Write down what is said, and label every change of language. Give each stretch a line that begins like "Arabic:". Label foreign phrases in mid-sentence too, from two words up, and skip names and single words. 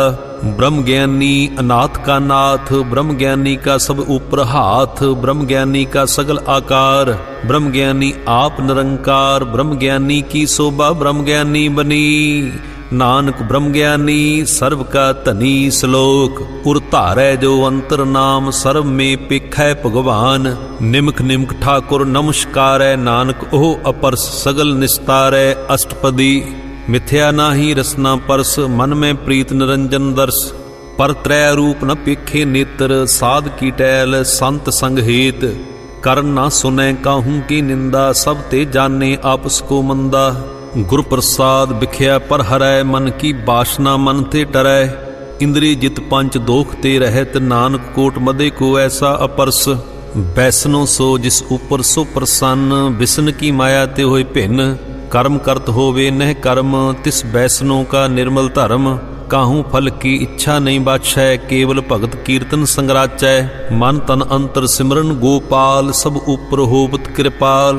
Punjabi: ਬ੍ਰਹਮ ਗਿਆਨੀ ਅਨਾਥ ਕਾ ਨਾਥ, ਬ੍ਰਹਮ ਗਿਆਨੀ ਕਾ ਸਬ ਊਪਰ ਹਾਥ, ਬ੍ਰਹਮ ਗਿਆਨੀ ਕਾ ਸਗਲ ਆਕਾਰ, ਬ੍ਰਹਮ ਗਿਆਨੀ ਆਪ ਨਿਰੰਕਾਰ, ਬ੍ਰਹਮ ਗਿਆਨੀ ਕੀ ਸ਼ੋਭਾ ਬ੍ਰਹਮ ਗਿਆਨੀ ਬਨੀ, ਨਾਨਕ ਬ੍ਰਹਮ ਗਿਆਨੀ ਸਰਵ ਕਾ ਧਨੀ। ਸ਼ਲੋਕ ਉਰ ਧਾਰੈ ਜੋ ਅੰਤਰ ਨਾਮ, ਸਰਵ ਮੇਂ ਪੇਖੈ ਭਗਵਾਨ, ਨਿਮਕ ਨਿਮਕ ਠਾਕੁਰ ਨਮਸਕਾਰੈ, ਨਾਨਕ ਓਹ ਅਪਰਸ ਸਗਲ ਨਿਸਤਾਰੈ। ਅਸ਼ਟਪਦੀ ਮਿਥਿਆ ਨਾਹੀ ਰਸਨਾ ਪਰਸ, ਮਨ ਮੇਂ ਪ੍ਰੀਤ ਨਿਰੰਜਨ ਦਰਸ਼, ਪਰ ਤ੍ਰੈ ਰੂਪ ਨ ਪੇਖੇ ਨੇਤ੍ਰ, ਸਾਧ ਕੀ ਟੈਲ ਸੰਤ ਸੰਗ ਹੇਤ, ਕਰ ਨਾ ਸੁਨੈ ਕਾਹੂ ਕੀ ਨਿੰਦਾ, ਸਬ ਤੇ ਜਾਨੇ ਆਪਸ ਕੋ ਮੰਦਾ। ਗੁਰ ਪ੍ਰਸਾਦ ਬਿਖਿਆ ਪਰ ਹਰੈ, ਮਨ ਕੀ ਬਾਸਨਾ ਮਨ ਤੇ ਟਰੈ, ਇੰਦ੍ਰਿਯ ਜਿਤ ਪੰਚ ਦੋਖ ਤੇ ਰਹਤ, ਨਾਨਕ ਕੋਟ ਮਦੇ ਕੋ ਐਸਾ ਅਪਰਸ। ਬੈਸਨੋ ਸੋ ਜਿਸ ਊਪਰ ਸੋ ਪ੍ਰਸੰਨ, ਬਿਸਨ ਕੀ ਮਾਯਾ ਤੇ ਹੋਏ ਭਿੰਨ, ਕਰਮ ਕਰਤ ਹੋਵੇ ਨਹ ਕਰਮ, ਤਿਸ ਬੈਸਨੋਂ ਕਾ ਨਿਰਮਲ ਧਰਮ, ਕਾਹੂ ਫਲ ਕੀ ਇੱਛਾ ਨਹੀਂ ਬਾਛੈ, ਕੇਵਲ ਭਗਤ ਕੀਰਤਨ ਸੰਗਰਾਚੈ, ਮਨ ਤਨ ਅੰਤਰ ਸਿਮਰਨ ਗੋਪਾਲ, ਸਬ ਊਪਰ ਹੋਵਤ ਕ੍ਰਿਪਾਲ।